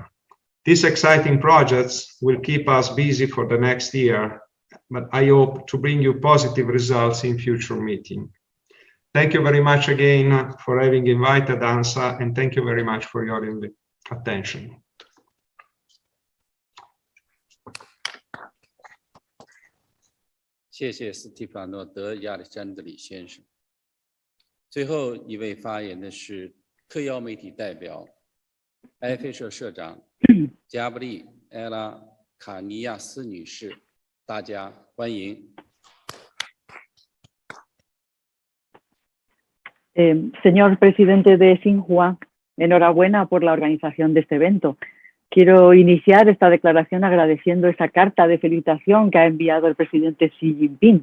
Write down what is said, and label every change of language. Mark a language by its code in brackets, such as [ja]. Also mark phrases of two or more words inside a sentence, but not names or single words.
[en] These exciting projects will keep us busy for the next year, but I hope to bring you positive results in future meetings. Thank you very much again for having invited ANSA, and thank you very much for your attention. [zh] 谢谢斯蒂法诺·德亚历山德里先生。最后一位发言的是特邀媒体代表埃菲社社长加布利埃拉卡尼亚斯女士，大家欢迎。 [es] Señor presidente de Xinhua, enhorabuena por la organización de este evento. Quiero iniciar esta declaración agradeciendo esa carta de felicitación que ha enviado el presidente Xi Jinping.